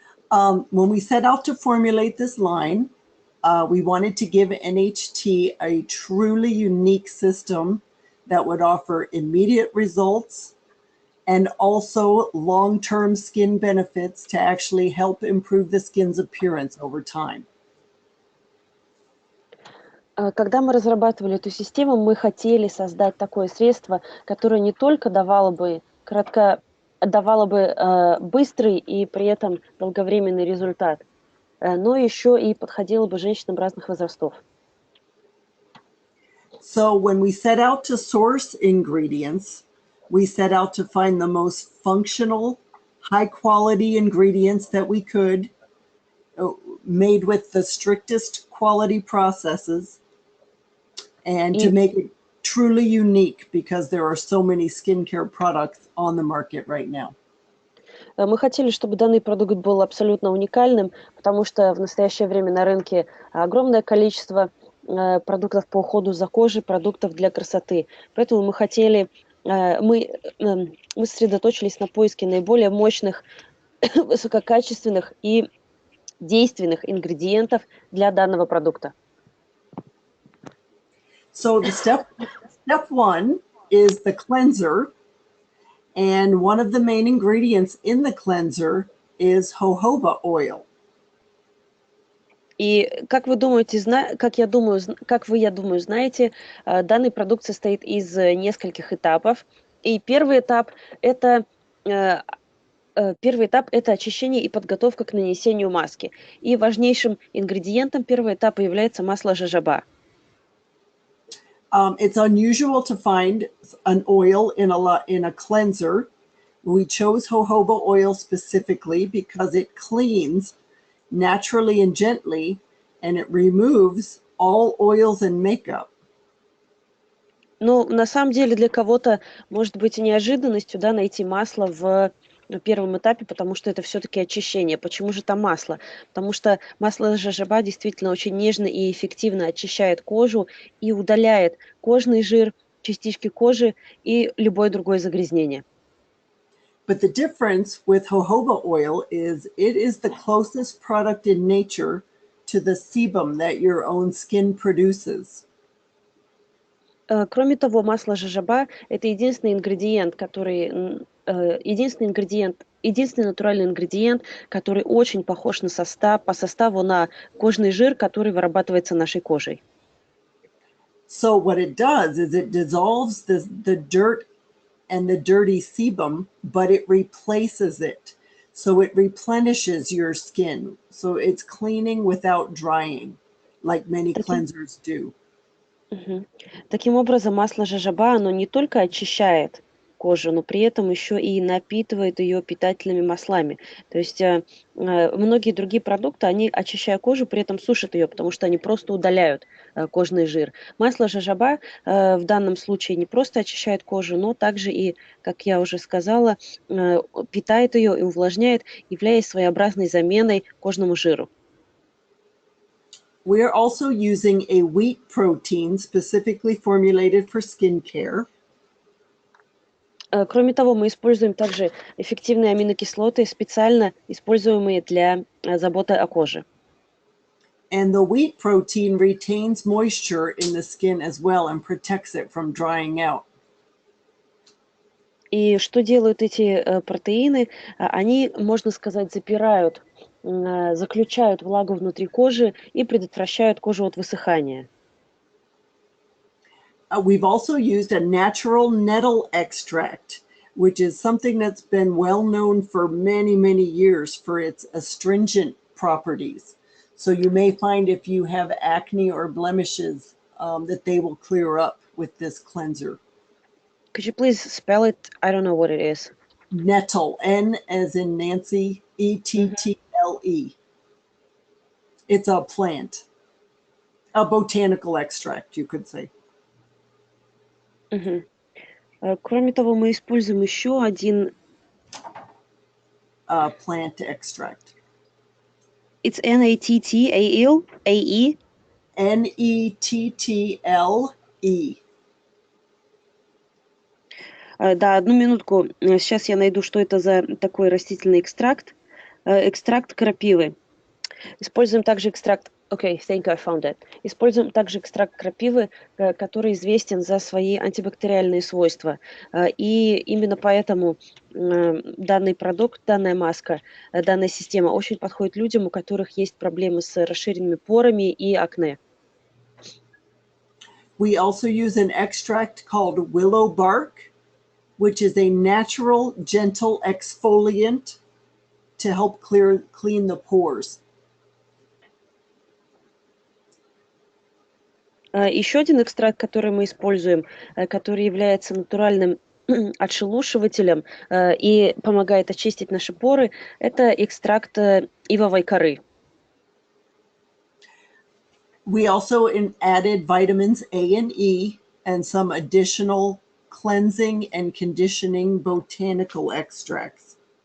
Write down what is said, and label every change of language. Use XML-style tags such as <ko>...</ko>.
<en>When we set out to formulate this line, we wanted to give NHT a truly unique system that would offer immediate results and also long-term skin benefits to actually help improve the skin's appearance over time.</en> <ru>Когда мы разрабатывали эту систему, мы хотели создать такое средство, которое не только давало бы быстрый и при этом долговременный результат, но еще и подходило бы женщинам разных возрастов.</ru> <en>So when we set out to source ingredients, we set out to find the most functional, high-quality ingredients that we could, made with the strictest quality processes, and to make it truly unique because there are so many skincare products on the market right now.</en> <ru>Мы хотели, чтобы данный продукт был абсолютно уникальным, потому что в настоящее время на рынке огромное количество продуктов по уходу за кожей, продуктов для красоты. Поэтому мы сосредоточились на поиске наиболее мощных, высококачественных и действенных ингредиентов для данного продукта.</ru> <en>So the step one is the cleanser. And one of the main ingredients in the cleanser is jojoba oil.</en> <ru>И как вы, я думаю, знаете, данный продукт состоит из нескольких этапов. И первый этап это очищение и подготовка к нанесению маски. И важнейшим ингредиентом первого этапа является масло жожоба.</ru> <en>It's unusual to find an oil in a cleanser. We chose jojoba oil specifically because it cleans naturally and gently, and it removes all oils and makeup.</en> <ru>Ну, на самом деле для кого-то может быть неожиданностью, да, найти масло в первом этапе, потому что это все-таки очищение. Почему же там масло? Потому что масло жожоба действительно очень нежно и эффективно очищает кожу и удаляет кожный жир, частички кожи и любое другое загрязнение.</ru> <en>But the difference with jojoba oil is it is the closest product in nature to the sebum that your own skin produces.</en> <ru>Кроме того, масло жожоба– это единственный ингредиент, единственный натуральный ингредиент, который очень похож по составу на кожный жир, который вырабатывается нашей кожей.</ru> <en>So what it does is it dissolves the dirt and the dirty sebum, but it replaces it. So it replenishes your skin. So it's cleaning without drying, like many cleansers do.</en> <ru>Таким образом, масло жожоба, оно не только очищает кожу, но при этом еще и напитывает ее питательными маслами. То есть многие другие продукты, они, очищая кожу, при этом сушат ее, потому что они просто удаляют кожный жир. Масло жожоба в данном случае не просто очищает кожу, но также и, как я уже сказала, питает ее и увлажняет, являясь своеобразной заменой кожному жиру.</ru> <en>We are also using a wheat protein specifically formulated for skincare.</en> <ru>Кроме того, мы используем также эффективные аминокислоты, специально используемые для заботы о коже.</ru> <en>And the wheat protein retains moisture in the skin as well and protects it from drying out.</en> <ru>И что делают эти протеины? Они, можно сказать, заключают влагу внутри кожи и предотвращают кожу от высыхания.</ru> <en>We've also used a natural nettle extract, which is something that's been well known for many, many years for its astringent properties. So you may find if you have acne or blemishes that they will clear up with this cleanser. Could you please spell it? I don't know what it is. Nettle, N as in Nancy, E-T-T-L-E. It's a plant, a botanical extract, you could say.</en> <ru>Кроме того, мы используем еще один...</ru> <en>Plant extract. It's N-A-T-T-A-E? N-E-T-T-L-E.</en> <ru>Да, одну минутку. Сейчас я найду, что это за такой растительный экстракт. Экстракт крапивы. Используем также экстракт...</ru> <en>Okay, thank you, I found it.</en> <ru>Используем также экстракт крапивы, который известен за свои антибактериальные свойства. И именно поэтому данный продукт, данная маска, данная система очень подходит людям, у которых есть проблемы с расширенными порами и акне.</ru> <en>We also use an extract called willow bark, which is a natural, gentle exfoliant to help clean the pores.</en> <ru>Еще один экстракт, который мы используем, который является натуральным отшелушивателем и помогает очистить наши поры, это экстракт ивовой коры.</ru> <en>We also added vitamins A and E and some additional cleansing and conditioning botanical extracts.</en>